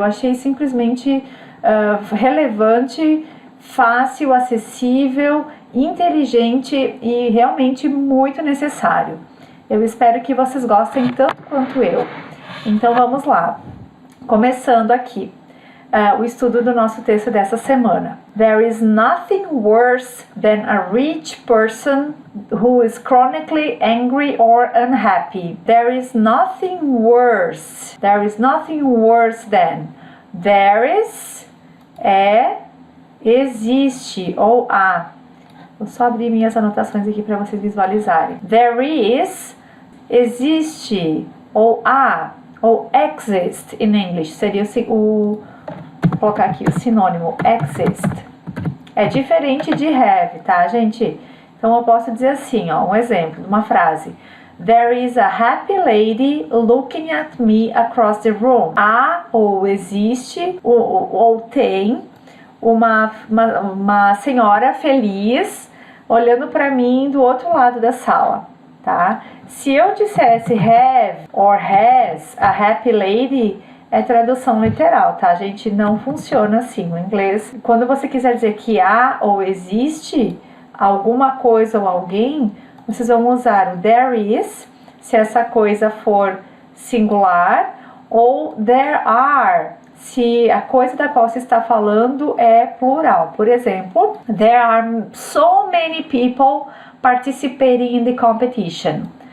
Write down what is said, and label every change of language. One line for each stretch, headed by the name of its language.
Portuguese: Eu achei simplesmente relevante, fácil, acessível, inteligente e realmente muito necessário. Eu espero que vocês gostem tanto quanto eu. Então vamos lá. Começando aqui. O estudo do nosso texto dessa semana.
English: There is nothing worse than a rich person who is chronically angry or unhappy. There is nothing worse. There is nothing worse than.
Portuguese: There is existe ou há. Vou só abrir minhas anotações aqui para vocês visualizarem. There is, existe ou há ou exist in English seria vou colocar aqui o sinônimo exist. É diferente de have, tá, gente? Então eu posso dizer assim, ó, um exemplo, uma frase.
English: There is a happy lady looking at me across the room.
Portuguese: Há ou existe ou tem uma senhora feliz olhando para mim do outro lado da sala, tá? Se eu dissesse
English: have or has a happy lady,
Portuguese: é tradução literal, tá, gente? Não funciona assim o inglês. Quando você quiser dizer que há ou existe alguma coisa ou alguém, vocês vão usar o there is, se essa coisa for singular, ou there are, se a coisa da qual você está falando é plural. Por exemplo,
English: there are so many people participating in the competition.